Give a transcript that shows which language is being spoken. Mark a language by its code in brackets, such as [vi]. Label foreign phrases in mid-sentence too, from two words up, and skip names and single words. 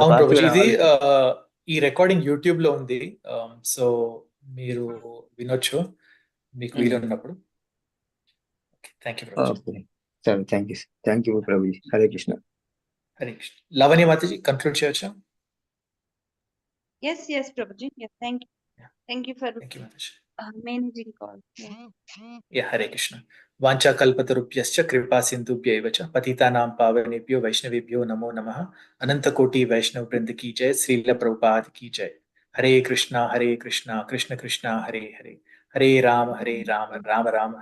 [te] ఇది ఈ రికార్డింగ్ యూట్యూబ్ లో ఉంది, సో మీరు వినొచ్చు మీకు వీలు ఉన్నప్పుడు. [en] thank you [te] ప్రభుజీ. [en] thank you [te] ప్రభుజీ. హరే కృష్ణ. హరే కృష్ణ. లవణ్య మాతాజీ కంక్లూడ్ చేయొచ్చా? [en] Yes, Prabhuji. Yeah, thank you for managing call. [sa] హరే కృష్ణ. వాంఛా కల్పతరుభ్యశ్చ కృపా సింధుభ్యైవ చ పతితానాం పావనేభ్యో వైష్ణవేభ్యో నమో నమః. అనంత కోటి వైష్ణవ బృంద కీ జయ. శ్రీల ప్రభుపాద కీ జయ. హరే కృష్ణ కృష్ణ కృష్ణ హరే హరే, హరే రామ రామ రామ